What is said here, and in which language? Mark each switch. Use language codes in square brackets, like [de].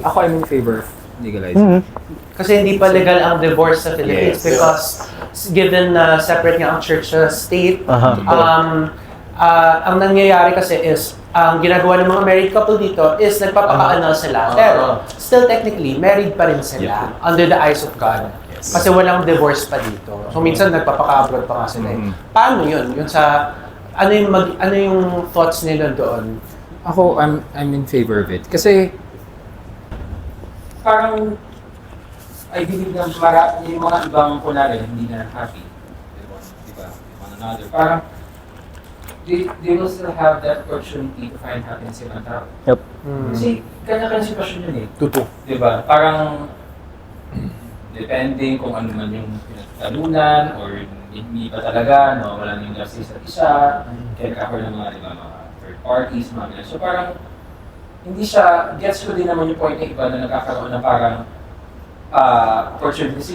[tl] Ako, [en] I'm in favor of legalizing. [tl] Kasi hindi pa legal ang divorce sa Philippines [en] Yes. because given [tl] na [en] separate [tl] nga ang [en] church [tl] sa [en] state, [tl] ang nangyayari kasi is, ang ginagawa ng mga [en] married couple [tl] dito is nagpapaka-annul sila. Pero [en] still technically, married [tl] pa rin sila [en] under the eyes of God. [tl] Kasi walang divorce pa dito. So minsan nagpapaka-abroad pa nga sila. Paano yun? Yun sa, ano yung thoughts nila doon? Ako, [en] I'm in favor of it. [tl] Kasi, parang, [en] I believe [tl] na yung mga ibang kunwari, hindi na [en] happy. [tl] Diba? [en] One another. [tl] Parang, [en] they will still have that opportunity to find happiness in [tl] ibang tao. [en] Yep. [tl] Kasi, kanya-kanya sitwasyon yun eh. totoo. Diba? Parang, [en] depending [tl] kung ano man yung pinagtalunan or hindi pa talaga, no, wala nang [en] love [tl] sa isa't isa, kaya nagkakaroon ng mga, diba, mga [en] third parties, [tl] mga ganyan. So parang, hindi siya, gets ko din naman yung [en] point [tl] ng iba na nagkakaroon ng parang [en] opportunity.